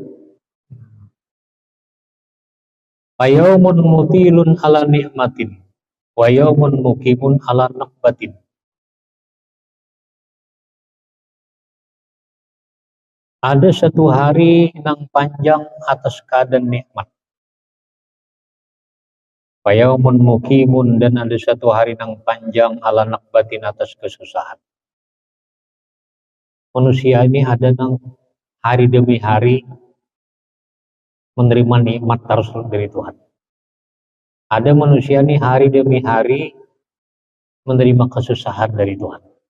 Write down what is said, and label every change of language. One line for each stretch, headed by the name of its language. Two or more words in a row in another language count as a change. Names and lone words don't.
Arabic: ويوم مطيل على نعمة ويوم مقيم على نكبة.
Banjar: Ada satu hari nang panjang atas keadaan nikmat.
Arabic: ويوم مقيم,
Banjar: dan ada satu hari nang panjang
Arabic: على نكبة,
Banjar: atas kesusahan. Manusia ini ada nang hari demi hari menerima nikmat terus dari Tuhan.
Indonesian: Ada manusia ini hari demi hari menerima kesusahan dari Tuhan.